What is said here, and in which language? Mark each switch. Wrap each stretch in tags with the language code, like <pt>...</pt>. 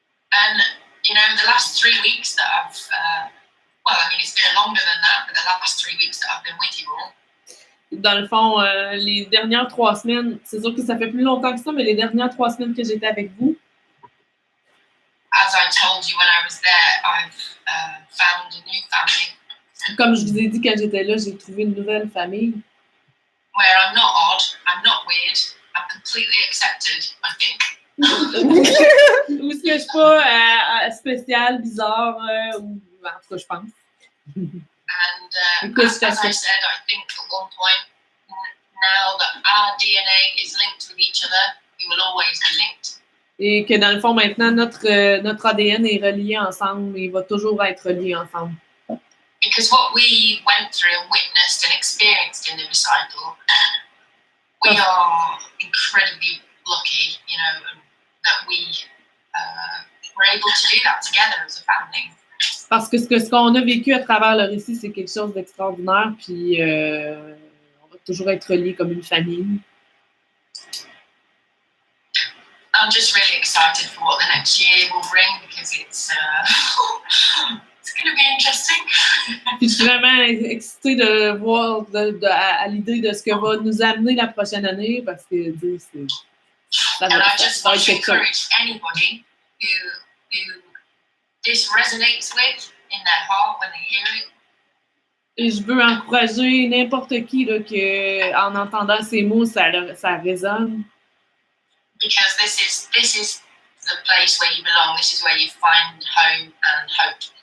<en>And you know, the last 3 weeks that I've, well, I mean, it's been longer than that, but the last 3 weeks that I've been with you all.</en> <fr>Dans le fond, les dernières 3 semaines, c'est sûr que ça fait plus longtemps que ça, mais les dernières 3 semaines que j'étais avec vous,</fr> <en>as I told you when I was there, I've found a new family.</en> <fr>Comme je vous ai dit quand j'étais là, j'ai trouvé une nouvelle famille.</fr> <en>Where I'm not odd, I'm not weird, I'm completely accepted, I think.</en> <fr>Où est-ce que je suis pas spécial, bizarre, ou en tout cas, je pense.</fr> <en>And as I said, I think at one point, now that our DNA is linked with each other, we will always be linked.</en> <fr>Et que dans le fond, maintenant, notre ADN est relié ensemble et va toujours être relié ensemble.</fr> <en>Because what we went through and witnessed and experienced in the recital, we are incredibly lucky, you know, that we were able to do that together as a family.</en> <fr>Parce que ce qu'on a vécu à travers le récit, c'est quelque chose d'extraordinaire, puis on va toujours être reliés comme une famille.</fr> <en>I'm just really excited for what the next year will bring because it's going to be interesting.</en> <fr>Puis je suis vraiment excitée de voir à l'idée de ce que va nous amener la prochaine année parce que</fr> <en>And I just want to encourage anybody who this resonates with in their heart when they hear it.</en> <fr>Et je veux encourager n'importe qui là, que en entendant ces mots, ça résonne.</fr> <en>Because this is the place where you belong. This is where you find home and hope.</en>